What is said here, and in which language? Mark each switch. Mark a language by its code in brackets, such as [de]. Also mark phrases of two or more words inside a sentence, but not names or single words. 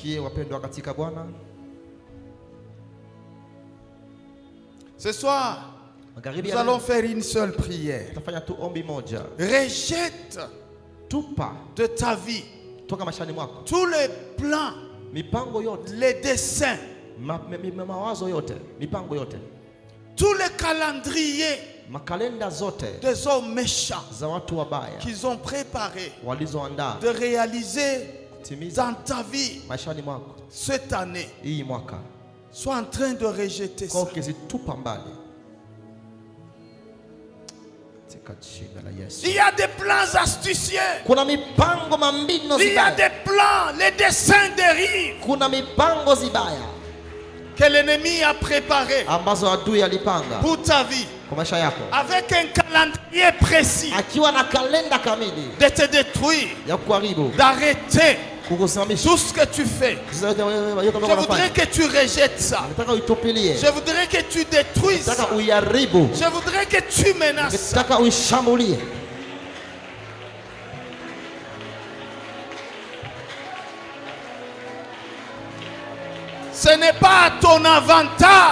[fr] Ce soir, nous allons faire une seule prière. Rejette de ta vie tous les plans [sw] mipango yote, [fr] les desseins, [sw] mawazo yote, mipango yote, [fr] tous les calendriers [sw] makalenda zote [fr] des hommes méchants [sw] za watu wabaya [fr] qu'ils ont préparé [sw] walizoandaa [fr] de réaliser dans ta vie [sw] maishani mwako [fr] cette année, [sw] hii mwaka, [fr] sois en train de rejeter ça. [sw] Ukizitupa mbali. [fr] Il y a des plans astucieux. [sw] Kuna mipango mambino zibaya. [fr] Il y a des plans, les desseins dérivent. [sw] Kuna mipango zibaya [fr] que l'ennemi a préparé [sw] ambazo adui alipanga [fr] pour ta vie, [sw] kwa maisha yako, [fr] avec un calendrier précis, [sw] akiwa na kalenda kamili [fr] de te détruire, [sw] ya kuharibu, [fr] d'arrêter [sw] kukusimamisha [fr] tout ce que tu fais. Je voudrais que tu rejettes ça. [sw] Nataka uitupilie. [fr] Je voudrais que tu détruises ça. [sw] Nataka uyaribu. [fr] Je voudrais que tu menaces ça. [sw] Nataka uishambulie. [fr] Ce n'est pas à ton avantage